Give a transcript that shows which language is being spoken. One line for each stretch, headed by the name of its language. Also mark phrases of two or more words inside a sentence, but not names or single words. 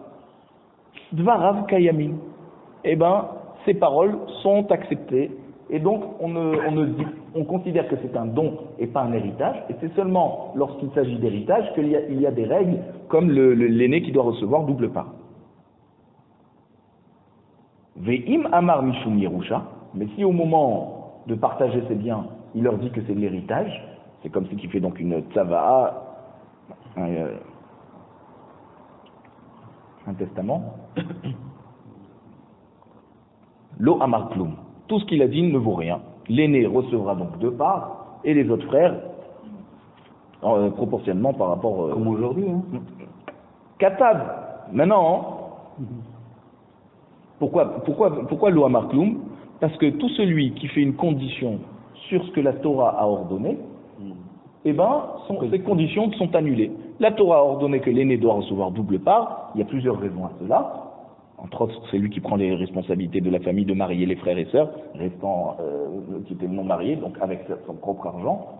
Hebrew: דבריו קיימין.
French: Eh bien, ces paroles sont acceptées, et donc on considère que c'est un don et pas un héritage, et c'est seulement lorsqu'il s'agit d'héritage qu'il y a des règles, comme l'aîné qui doit recevoir double part.
Hebrew: ואם אמר משום ירושה,
French: mais si au moment de partager ses biens, il leur dit que c'est de l'héritage, c'est comme ce qui fait donc une tzava'a, un testament.
Hebrew: לא אמר כלום.
French: Tout ce qu'il a dit ne vaut rien. L'aîné recevra donc 2 parts et les autres frères proportionnellement par rapport. Comme aujourd'hui. Katav. Maintenant, pourquoi
Hebrew: לא אמר כלום?
French: Parce que tout celui qui fait une condition sur ce que la Torah a ordonné, eh ben, ces conditions sont annulées. La Torah a ordonné que l'aîné doit recevoir double part. Il y a plusieurs raisons à cela. Entre autres, c'est lui qui prend les responsabilités de la famille de marier les frères et sœurs, restant qui étaient non mariés, donc avec son propre argent.